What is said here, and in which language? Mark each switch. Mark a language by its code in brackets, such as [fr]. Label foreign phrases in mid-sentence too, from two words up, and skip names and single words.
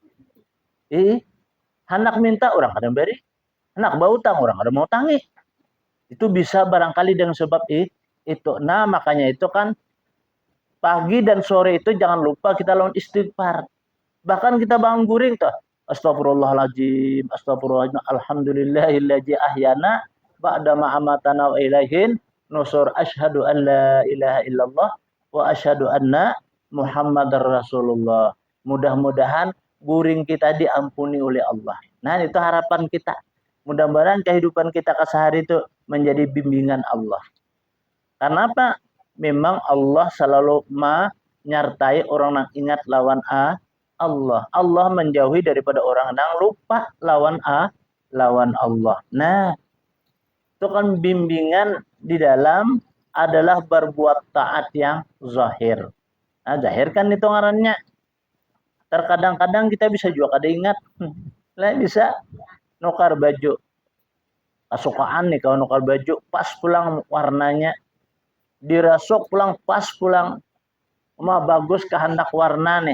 [bjn] Hendak minta orang kada beri. Hendak bahutang orang kada mau tangi. Itu bisa barangkali dengan sebab itu. Nah, makanya itu kan pagi dan sore itu jangan lupa kita lawan istighfar. Bahkan kita bangun guring tuh. [ar] أستغفر الله العظيم أستغفر الله العظيم الحمد لله الذي أحيانا بعد ما أماتنا وإليه النشور أشهد أن لا إله إلا الله وأشهد أن محمدا رسول الله. [bjn] Mudah-mudahan guring kita diampuni oleh Allah. Nah, itu harapan kita. Mudah-mudahan kehidupan kita kesehari itu menjadi bimbingan Allah. Karena apa? Memang Allah selalu menyertai orang yang ingat lawan Allah. Allah menjauhi daripada orang yang lupa lawan Allah. Nah, itu kan bimbingan di dalam adalah berbuat taat yang zahir. Nah, zahir kan itu ngarannya. Terkadang-kadang kita bisa juga kada ingat. Lah bisa nukar baju. Kesukaan nih kalau nukar baju pas pulang warnanya. Dirasuk pulang pas pulang. Bagus kehendak warna nih.